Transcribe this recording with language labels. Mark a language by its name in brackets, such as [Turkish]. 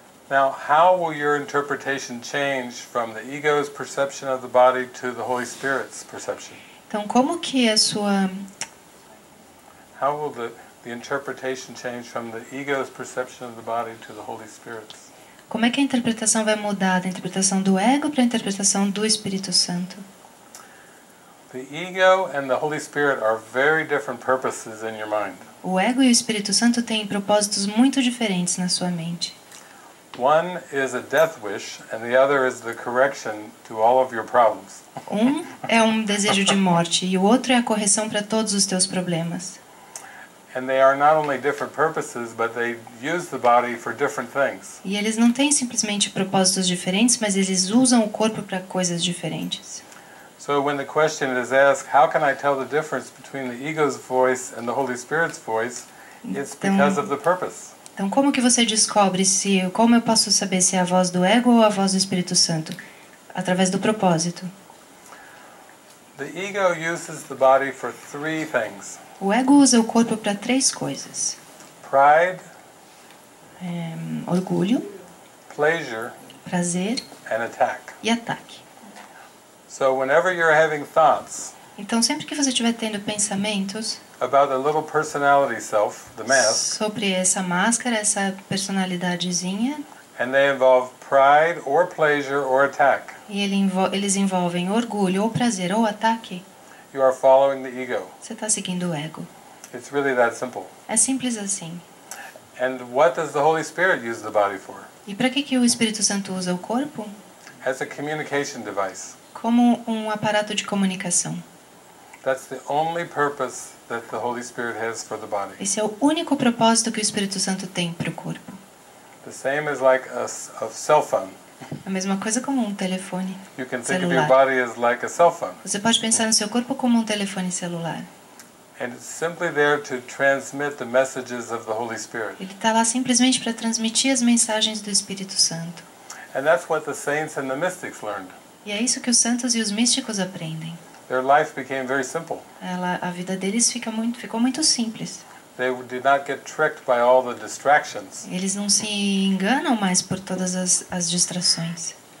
[English] Now, how will your interpretation change from the ego's perception of the body to the Holy Spirit's perception? [Portuguese] Então, como que a sua [English] How will the interpretation change from the ego's perception of the body to the Holy Spirit's? [Portuguese] como é que a interpretação vai mudar da interpretação do ego para a interpretação do Espírito Santo? [English] The ego and the Holy Spirit are very different purposes in your mind. [Portuguese] O ego e o Espírito Santo têm propósitos muito diferentes na sua mente. [English] One is a death wish, and the other is the correction to all of your problems. [Portuguese] Um é um desejo de morte e o outro é a correção para todos os teus problemas. [English] And they are not only different purposes, but they use the body for different things. [Portuguese] E eles não têm simplesmente propósitos diferentes, mas eles usam o corpo para coisas diferentes. [English] So when the question is asked, how can I tell the difference between the ego's voice and the Holy Spirit's voice? It's because of the purpose. [Portuguese] Então, como que você descobre como eu posso saber se é a voz do ego ou a voz do Espírito Santo? Através do propósito. [English] The ego uses the body for three things: [Portuguese] O ego usa o corpo para três coisas: [English] pride, [Portuguese] orgulho, [English] pleasure, [Portuguese] prazer [English] and attack. [Portuguese] e ataque. [English] So whenever you're having thoughts [Portuguese] Então, sempre que você estiver tendo pensamentos [English] about the little personality self, the mask, [Portuguese] sobre essa máscara, essa personalidadezinha, [English] and they involve pride or pleasure or attack, [Portuguese] e eles envolvem orgulho ou prazer ou ataque, [English] you are following the ego. [Portuguese] você está seguindo o ego. [English] It's really that simple. [Portuguese] É simples assim. [English] And what does the Holy Spirit use the body for? [Portuguese] E para que o Espírito Santo usa o corpo? [English] As a communication device. [Portuguese] Como um aparato de comunicação. [English] That's the only purpose that the Holy Spirit has for the body. [Portuguese] Esse é o único propósito que o Espírito Santo tem para o corpo. [English] The same as like a cell phone. [Portuguese] A mesma coisa como um telefone [English] You can think of your [Portuguese] celular. [English] body as like a cell phone. [Portuguese] Você pode pensar no seu corpo como um telefone celular. [English] And it's simply there to transmit the messages of the Holy Spirit. [Portuguese] Ele está lá simplesmente para transmitir as mensagens do Espírito Santo. [English] And that's what the saints and the mystics learned. [Portuguese] E é isso que os santos e os místicos aprendem. [English] Their life became very simple. [Portuguese] A vida deles ficou muito simples. [English] They did not get tricked by all the distractions. [Portuguese] Eles não se enganam mais por todas as distrações.